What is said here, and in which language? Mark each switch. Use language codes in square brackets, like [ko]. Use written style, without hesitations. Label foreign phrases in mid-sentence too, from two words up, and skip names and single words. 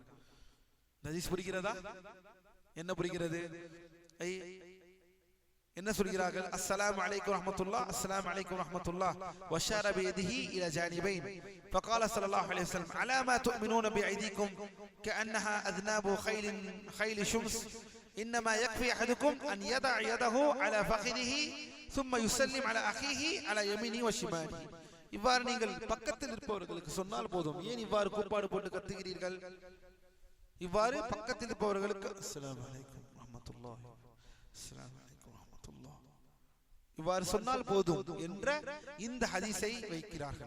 [ta] ஹதீஸ் புரிகிறதா? என்ன புரிகிறது? என்ன சொல்கிறார்கள்? [ar] السلام عليكم رحمة الله السلام عليكم رحمة الله وأشار بيده إلى جانبين فقال صلى الله عليه وسلم على ما تومئون بأيديكم كأنها أذناب خيل شمس انما يكفي احدكم ان يضع يده على فخذه ثم يسلم على اخيه على يمينه وشماله. [ta] இவ்வாறு நீங்கள் பக்கத்தில் இருப்பவர்களுக்கு சொன்னால் போதும். ஏன் இவ்வாறு கூப்பாடு போட்டு கத்துகிறீர்கள்? இவ்வாறு பக்கத்தில் இருப்பவர்களுக்கு [ar] السلام عليكم رحمة الله، السلام عليكم رحمة الله [ta] இவ்வாறு சொன்னால் போதும் என்ற இந்த ஹதீஸை வைக்கிறார்கள்.